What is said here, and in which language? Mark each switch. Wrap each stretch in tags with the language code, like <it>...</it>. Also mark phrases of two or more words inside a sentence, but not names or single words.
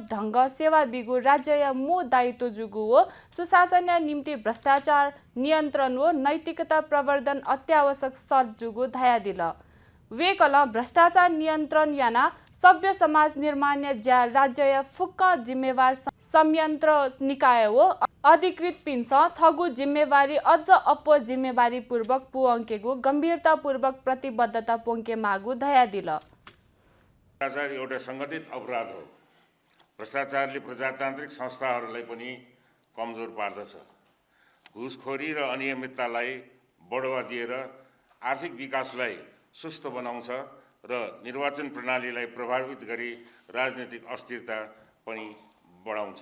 <new>ढंग सेवा बिगु राज्य या मु दायित्व जुगु हो सुशासन या निम्ति भ्रष्टाचार नियन्त्रण हो नैतिकता प्रवर्धन अत्यावश्यक शर्त जुगु धाया दिल वेकल भ्रष्टाचार नियन्त्रण याना सभ्य समाज निर्माण या राज्य या फुक्क जिम्मेवार संयन्त्र निकाय हो अधिकृत पिन्छ थगु जिम्मेवारी अझ अप्पो जिम्मेवारी पूर्वक पुअङ्केगु गम्भीरता पूर्वक प्रतिबद्धता पोङ्के मागु दया दिल</new> <ne>भ्रष्टाचार एउटा संगठित अपराध हो। भ्रष्टाचारले प्रजातान्त्रिक संस्थाहरूलाई पनि कमजोर पार्दछ। घुसखोरी र अनियमिततालाई बढावा दिएर आर्थिक विकासलाई सुस्त बनाउँछ र निर्वाचन प्रणालीलाई प्रभावित गरी राजनीतिक अस्थिरता पनि बढाउँछ।</ne>